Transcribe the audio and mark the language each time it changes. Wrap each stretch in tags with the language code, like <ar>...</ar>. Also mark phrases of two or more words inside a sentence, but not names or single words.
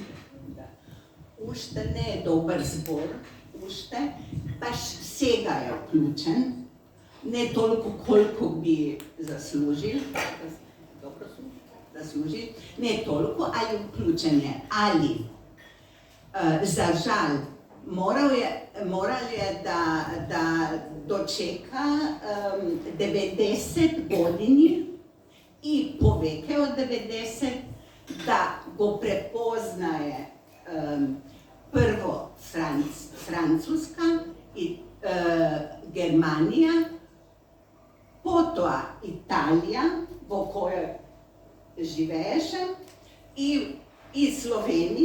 <mk>Уште не е добар збор, уште, баш сега е вклучен, не толку колку би заслужил, не толку, али вклучен е. Али, за жал, морал је да дочека 90 години и повеќе од 90, да го препознаје прво Француска и Германија, потом Италија, во којој живеше, и Словенија.</mk>